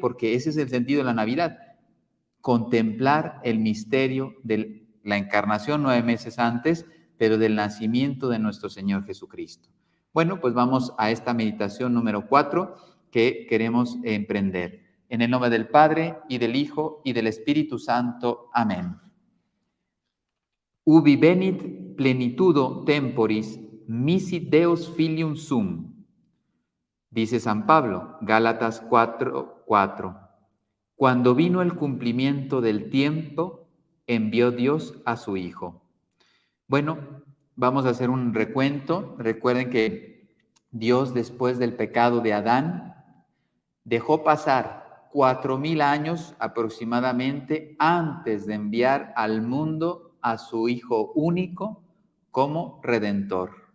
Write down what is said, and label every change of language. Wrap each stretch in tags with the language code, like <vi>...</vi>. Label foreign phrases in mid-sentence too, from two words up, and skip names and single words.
<es>Porque ese es el sentido de la Navidad: contemplar el misterio de la encarnación 9 meses antes, pero del nacimiento de nuestro Señor Jesucristo. Bueno, pues vamos a esta meditación número 4 que queremos emprender. En el nombre del Padre, y del Hijo, y del Espíritu Santo. Amén.</es> <la>Ubi venit plenitudo temporis, misit Deus filium sum.</la> <es>Dice San Pablo, Gálatas 4:4. Cuando vino el cumplimiento del tiempo, envió Dios a su Hijo. Bueno, vamos a hacer un recuento. Recuerden que Dios, después del pecado de Adán, dejó pasar 4000 años aproximadamente antes de enviar al mundo a su Hijo único como Redentor.</es>